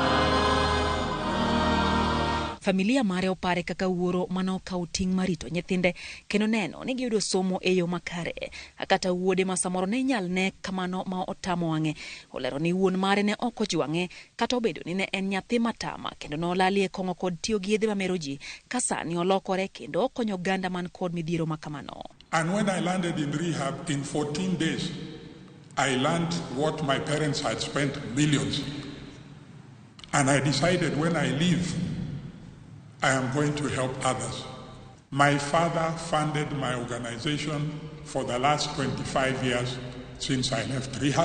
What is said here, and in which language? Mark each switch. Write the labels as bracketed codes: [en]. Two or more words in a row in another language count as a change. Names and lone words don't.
[luo] Familia mare opare kaka wuoro mane okawo ting' marito nyithinde kendo neno ni giyudo somo e yo makare. Kata wuode ma samoro ne nyal ne kamano ma otamo wang'e. Olero ni wuon mare ne ok ojwang'e kata obedo ni ne en nyathi matama kendo nolali e kong'o kod tiyo gi yedhe mamero ji ka sani olokore kendo okonyo oganda man kod midhiero ma kamano. [en] And when I landed in rehab in 14 days, I learned what my parents had spent millions. And I decided when I leave, I am going to help others. My father funded my organization for the last 25 years since I left rehab.